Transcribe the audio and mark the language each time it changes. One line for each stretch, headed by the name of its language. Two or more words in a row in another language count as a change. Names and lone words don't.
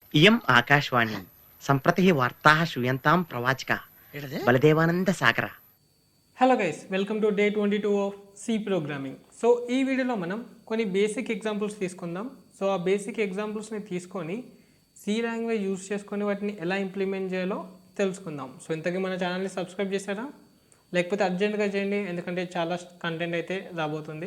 Sanskrit: इयम् आकाशवाणी सम्प्रति वार्ताः श्रूयन्तां प्रवाचकः बलदेवानंद सागर.
English: hello guys, welcome to day 22 of C programming.
Telugu: సో ఈ వీడియోలో మనం కొన్ని
English: basic examples
Telugu: తీసుకుందాం. సో ఆ
English: basic examples
Telugu: తీసుకొని
English: C language use
Telugu: చేసుకొని వాటిని ఎలా ఇంప్లిమెంట్ చేయాలో తెలుసుకుందాం. సో ఇంతకీ మన
English: channel subscribe
Telugu: చేశారా? లేకపోతే అర్జెంట్గా చేయండి, ఎందుకంటే చాలా కంటెంట్ అయితే రాబోతుంది.